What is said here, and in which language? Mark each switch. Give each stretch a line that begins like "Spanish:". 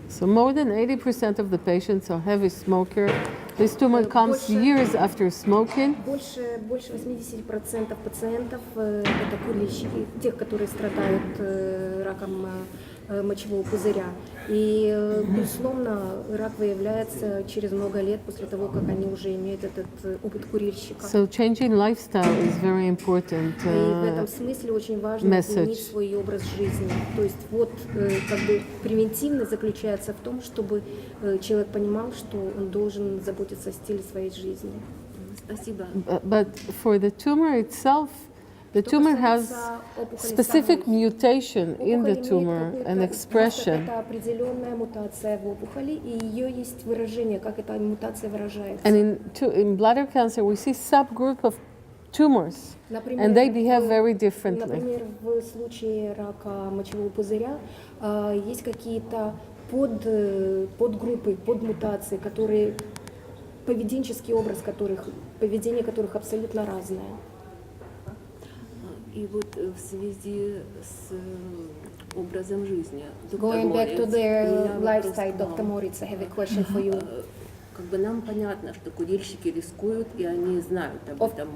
English: So more than 80% of the patients are heavy smoker. This tumor comes years after smoking.
Russian: Больше 80% пациентов это курильщики, тех, которые страдают раком мочевого пузыря. И, безусловно, рак выявляется через много лет после того, как они уже имеют этот опыт курильщика.
English: So changing lifestyle is very important.
Russian: И в этом смысле очень важно изменить свой образ жизни. То есть вот как бы превентивность заключается в том, чтобы человек понимал, что он должен заботиться о стиле своей жизни. Спасибо.
English: But for the tumor itself, the tumor has specific mutation in the tumor and expression.
Russian: Это определенная мутация в опухоли, и ее есть выражение, как эта мутация выражается.
English: And in bladder cancer, we see subgroup of tumors, and they behave very differently.
Russian: Например, в случае рака мочевого пузыря есть какие-то подгруппы, подмутации, которые поведенческий образ поведение которых абсолютно разное. И вот в связи с образом жизни.
English: Going back to their lifestyle, Dr. Moritz, I have a question for you.
Russian: Как бы нам понятно, что курильщики рискуют, и они знают об этом.